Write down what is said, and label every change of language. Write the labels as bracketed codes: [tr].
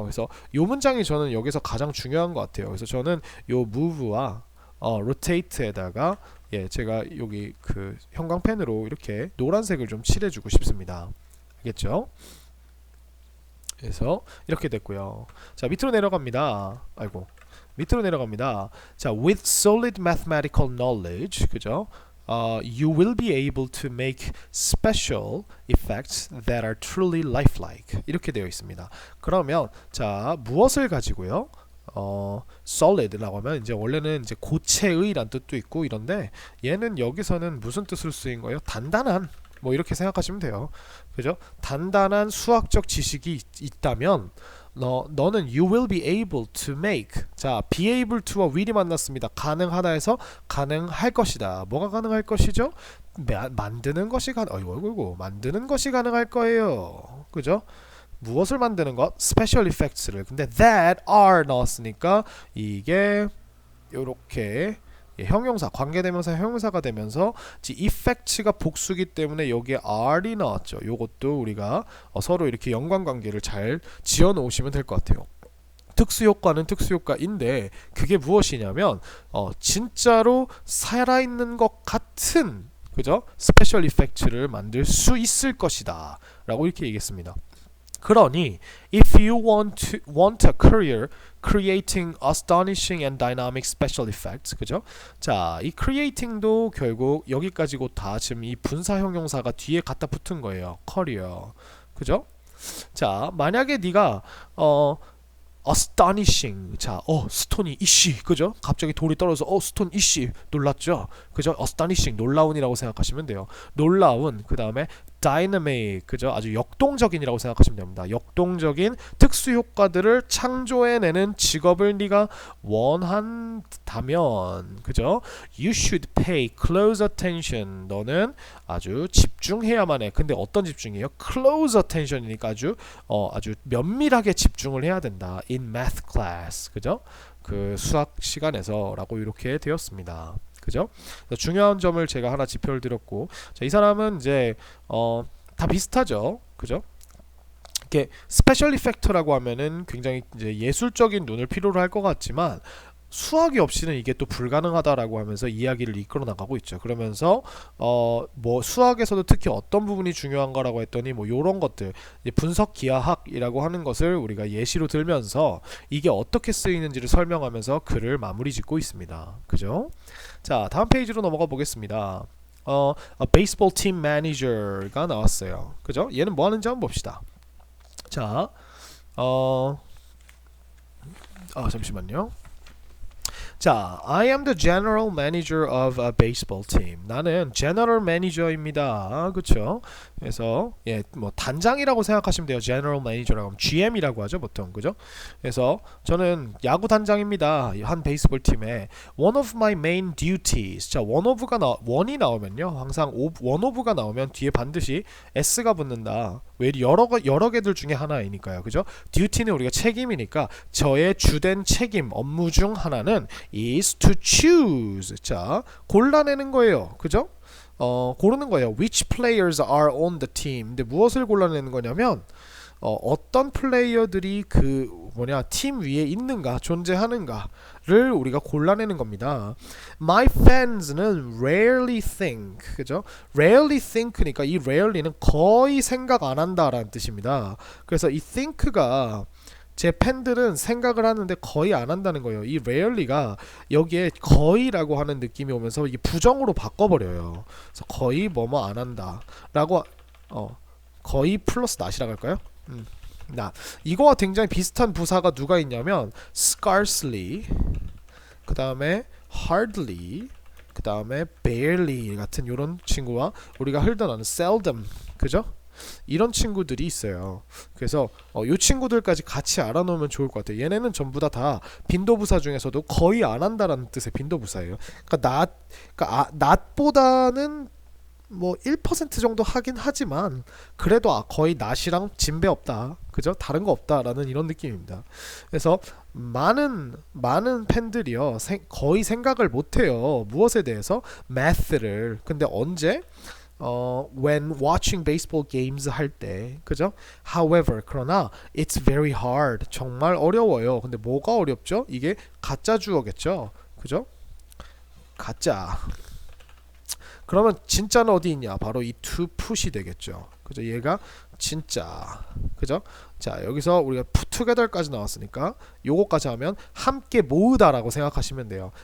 [ko] 그래서 이 문장이 저는 여기서 가장 중요한 것 같아요. 그래서 저는 요 move와 rotate에다가 제가 여기 그 형광펜으로 이렇게 노란색을 좀 칠해주고 싶습니다. 알겠죠? 그래서 이렇게 됐고요. 자 밑으로 내려갑니다. 아이고 밑으로 내려갑니다. 자 [en] with solid mathematical knowledge [ko] 그죠? [en] You will be able to make special effects that are truly lifelike [ko] 이렇게 되어 있습니다. 그러면 자 무엇을 가지고요? solid라고 하면 이제 원래는 이제 고체의란 뜻도 있고 이런데 얘는 여기서는 무슨 뜻을 쓰인 거예요? 단단한 뭐 이렇게 생각하시면 돼요. 그죠? 단단한 수학적 지식이 있다면 너는 [en] you will be able to make [ko] 자 [en] be able to [ko] 와 will이 만났습니다. 가능하다에서 가능할 것이다. 뭐가 가능할 것이죠? 만드는 것이 만드는 것이 가능할 거예요. 그죠? 무엇을 만드는 것? [en] special effects를. [ko] 근데 that are 넣었으니까 이게 요렇게 형용사 관계대명사 형용사가 되면서 effects가 복수기 때문에 여기에 are이 나왔죠. 요것도 우리가 서로 이렇게 연관관계를 잘 지어 놓으시면 될 것 같아요. 특수효과는 특수효과인데 그게 무엇이냐면 진짜로 살아있는 것 같은 그죠? 스페셜 이펙트를 만들 수 있을 것이다 라고 이렇게 얘기했습니다. 그러니 [en] if you want a career creating astonishing and dynamic special effects [ko] 그죠? 자, 이 creating도 결국 여기까지고 다 지금 이 분사 형용사가 뒤에 갖다 붙은 거예요. career. 그죠? 자, 만약에 네가 [en] astonishing [ko] 자, 스톤이 이씨 그죠? 갑자기 돌이 떨어져서 스톤 이씨 놀랐죠? 그죠? astonishing 놀라운이라고 생각하시면 돼요. 놀라운 그 다음에 dynamic 그죠? 아주 역동적인이라고 생각하시면 됩니다. 역동적인 특수 효과들을 창조해내는 직업을 네가 원한다면 그죠? [en] You should pay close attention. [ko] 너는 아주 집중해야만 해. 근데 어떤 집중이에요? close attention이니까 아주 면밀하게 집중을 해야 된다. [en] In math class [ko] 그죠? 그 수학 시간에서라고 이렇게 되었습니다. 그죠? 중요한 점을 제가 하나 짚어를 드렸고 자, 이 사람은 이제 다 비슷하죠. 그죠? 이렇게 스페셜 이펙터라고 하면은 굉장히 이제 예술적인 눈을 필요로 할 것 같지만 수학이 없이는 이게 또 불가능하다라고 하면서 이야기를 이끌어 나가고 있죠. 그러면서 뭐 수학에서도 특히 어떤 부분이 중요한가라고 했더니 뭐 요런 것들 분석 기하학이라고 하는 것을 우리가 예시로 들면서 이게 어떻게 쓰이는지를 설명하면서 글을 마무리 짓고 있습니다. 그죠? 자, 다음 페이지로 넘어가 보겠습니다. [en] a baseball team manager가 [ko] 나왔어요. 그죠? 얘는 뭐 하는지 한번 봅시다. 자, 잠시만요. 자, [en] I am the general manager of a baseball team. [ko] 나는 general manager입니다. 그렇죠? 그래서 뭐 단장이라고 생각하시면 돼요. general manager라고 하면 GM이라고 하죠, 보통. 그죠? 그래서 저는 야구 단장입니다. 한 베이스볼 팀에 [en] one of my main duties. [ko] 자, 원이 나오면요. 항상 one of가 나오면 뒤에 반드시 s가 붙는다. 왜 여러 개들 중에 하나이니까요. 그죠? duty는 우리가 책임이니까 저의 주된 책임 업무 중 하나는 [en] is to choose. [ko] 자, 골라내는 거예요. 그죠? 고르는 거예요. [en] Which players are on the team. [ko] 근데 무엇을 골라내는 거냐면 어떤 플레이어들이 팀 위에 있는가, 존재하는가를 우리가 골라내는 겁니다. [en] My fans는 rarely think, [ko] 그죠? rarely think니까 이 rarely는 거의 생각 안 한다라는 뜻입니다. 그래서 이 think가 제 팬들은 생각을 하는데 거의 안 한다는 거예요. 이 rarely가 여기에 거의라고 하는 느낌이 오면서 이게 부정으로 바꿔버려요. 그래서 거의 뭐뭐 안 한다라고 거의 플러스 not이라고 할까요? 이거와 굉장히 비슷한 부사가 누가 있냐면 scarcely 그 다음에 hardly, 그 다음에 barely 같은 요런 친구와 우리가 흘던 아는 seldom, 그죠? 이런 친구들이 있어요. 그래서 요 친구들까지 같이 알아놓으면 좋을 것 같아요. 얘네는 전부 다 빈도부사 중에서도 거의 안 한다라는 뜻의 빈도부사예요. 그러니까 not보다는 뭐 1% 정도 하긴 하지만 그래도 거의 not이랑 진배 없다, 그죠? 다른 거 없다라는 이런 느낌입니다. 그래서 많은 팬들이요 거의 생각을 못해요. 무엇에 대해서? math를. 근데 언제? [en] when watching baseball games [ko] 할 때, 그죠? [en] However, [ko] 그러나 [en] it's very hard. [ko] 정말 어려워요. 근데 뭐가 어렵죠? 이게 가짜 주어겠죠, 그죠? 가짜. 그러면 진짜는 어디 있냐? 바로 이 to put이 되겠죠. 그죠? 얘가 진짜. 그죠? 자, 여기서 우리가 put together까지 나왔으니까 요거까지 하면 함께 모으다라고 생각하시면 돼요.